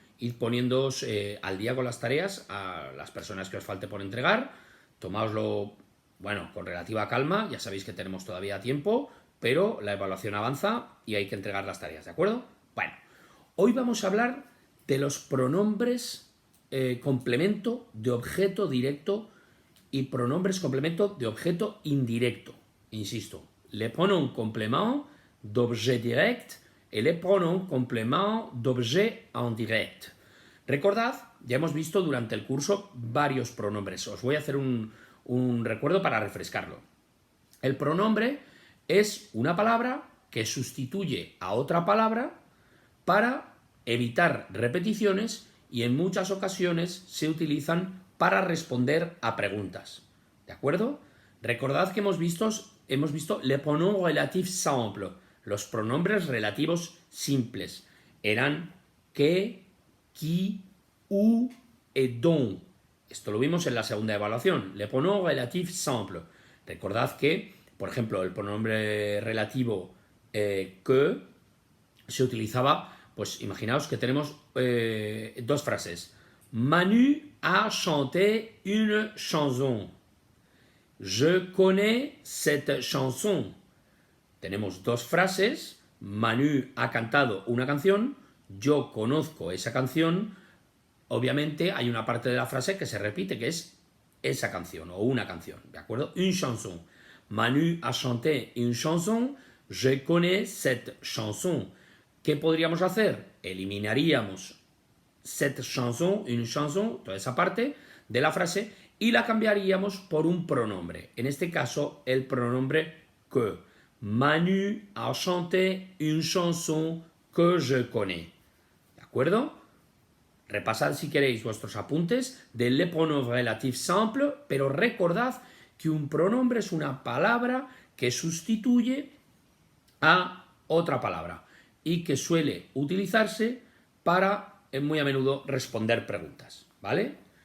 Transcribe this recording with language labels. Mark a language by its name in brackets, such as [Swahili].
[Spanish] Id poniéndoos al día con las tareas a las personas que os falte por entregar, tomaoslo, bueno, con relativa calma, ya sabéis que tenemos todavía tiempo, pero la evaluación avanza y hay que entregar las tareas, ¿de acuerdo? Bueno, hoy vamos a hablar de los pronombres complemento de objeto directo y pronombres complemento de objeto indirecto. [French] Insisto, les pronoms complément d'objet direct et les pronoms complément d'objet indirect. [Spanish] Recordad, ya hemos visto durante el curso varios pronombres. Os voy a hacer un recuerdo para refrescarlo. El pronombre es una palabra que sustituye a otra palabra para evitar repeticiones y en muchas ocasiones se utilizan para responder a preguntas. ¿De acuerdo? Recordad que hemos visto [French] le pronom relatif simple, [Spanish] los pronombres relativos simples. [French] Eran que, qui, ou et donc. [Spanish] Esto lo vimos en la segunda evaluación. [French] Le pronom relatif simple. [Spanish] Recordad que, por ejemplo, el pronombre relativo que se utilizaba, pues imaginaos que tenemos dos frases. [French] Manu a chanté une chanson. Je connais cette chanson. [Spanish] Tenemos dos frases. Manu ha cantado una canción. Yo conozco esa canción. Obviamente hay una parte de la frase que se repite, que es esa canción o una canción, ¿de acuerdo? [French] Une chanson. Manu a chanté une chanson. Je connais cette chanson. [Spanish] ¿Qué podríamos hacer? Eliminaríamos [French] cette chanson, une chanson, [Spanish] toda esa parte de la frase y la cambiaríamos por un pronombre. En este caso, el pronombre que. [French] Manu a chanté une chanson que je connais. [Spanish] ¿De acuerdo? Repasad si queréis vuestros apuntes del [French] le pronom relatif simple, [Spanish] pero recordad que un pronombre es una palabra que sustituye a otra palabra y que suele utilizarse para muy a menudo responder preguntas, ¿vale?